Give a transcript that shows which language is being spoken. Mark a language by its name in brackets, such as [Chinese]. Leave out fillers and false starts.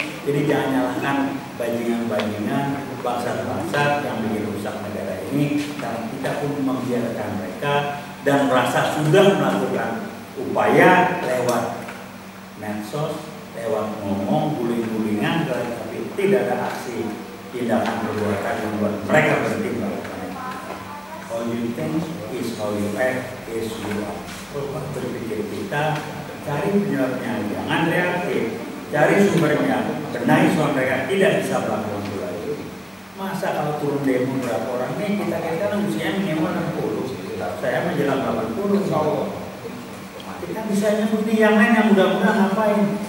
[Indonesian] Jadi jangan nyalahkan bajingan-bajingan, bangsa-bangsa yang bikin rusak negara ini, karena kita pun membiarkan mereka dan merasa sudah melakukan upaya lewat medsos, lewat ngomong, guling-gulingan, tapi tidak ada aksi tindakan perbuatan yang membuat mereka berhenti melakukan. [English] How you think is how you act is you are. [Indonesian] Coba berpikir kita, cari penyebabnya, jangan reaktif, cari sumbernya, benahi soal mereka tidak bisa melakukan itu lagi. Masa kalau turun demo berapa orang nih, kita kan usianya minimal 60, saya menjelang 80 kalau kita bisa nyebut nih yang lain yang mudah-mudahan ngapain?